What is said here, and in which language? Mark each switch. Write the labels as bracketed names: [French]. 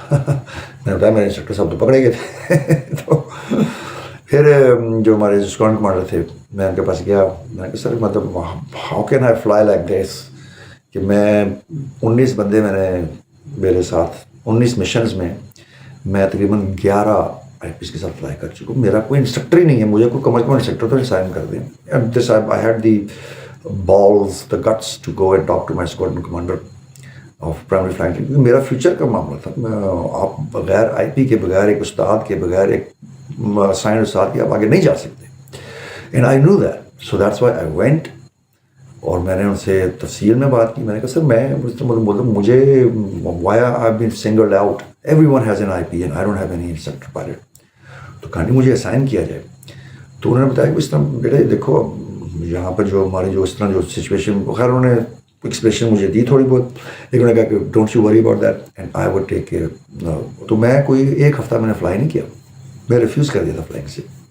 [Urdu] میں نے بتایا میرے انسٹرکٹر صاحب تو پکڑے گئے تھے. تو پھر جو ہمارے اسکواڈرن کمانڈر تھے, میں ان کے پاس گیا. میں نے کہا سر مطلب [English] how can I fly like this, [Urdu] کہ میں 19 بندے میرے ساتھ 19 مشنز میں تقریباً 11 IPs کے ساتھ فلائی کر چکا ہوں. میرا کوئی انسٹرکٹر ہی نہیں ہے, مجھے کوئی کم از کم انسٹرکٹر تو اسائن کر دیں. [English] I had the balls, the guts to go and talk to my squadron commander of primary flying training, [Urdu] کیونکہ میرا فیوچر کا معاملہ تھا. آپ بغیر IP کے, بغیر ایک استاد کے, بغیر ایک سائن استاد کے آپ آگے نہیں جا سکتے. [English] And I knew that, so that's why I went. [Urdu] اور میں نے ان سے تفصیل میں بات کی. میں نے کہا سر میں مجھے [English] why I've been singled out, everyone has an IP and I don't have any instructor pilot. [Urdu] تو کہانی مجھے اسائن کیا جائے. تو انہوں نے بتایا کہ اس طرح بیٹے دیکھو یہاں پر جو ہماری جو اس طرح جو سچویشن, خیر انہوں نے ایکسپریشن مجھے دی تھوڑی بہت, لیکن انہوں نے کہا کہ [English] Don't you worry about that and I would take care. [Urdu] تو میں کوئی 1 ہفتہ میں نے فلائی نہیں کیا, میں ریفیوز کر دیا تھا فلائنگ سے.